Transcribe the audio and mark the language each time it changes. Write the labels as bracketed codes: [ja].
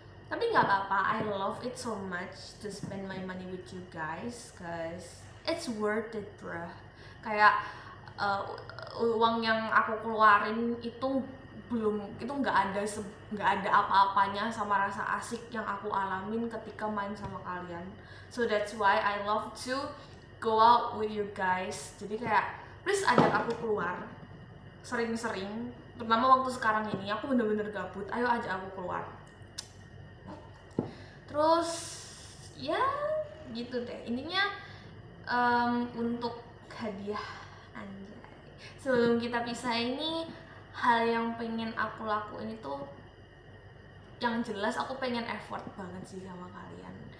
[id] Tapi nggak apa-apa, [en] I love it so much to spend my money with you guys, cause it's worth it bruh. [id] Kayak uang yang aku keluarin itu nggak ada apa-apanya sama rasa asik yang aku alamin ketika main sama kalian. [en] So that's why I love to go out with you guys. [id] Jadi kayak please ajak aku keluar sering-sering, terutama waktu sekarang ini aku bener-bener gabut, ayo ajak aku keluar. Terus ya gitu deh intinya. Untuk hadiah, anjay, sebelum kita pisah ini, hal yang pengen aku lakuin itu yang jelas aku pengen effort banget sih sama kalian.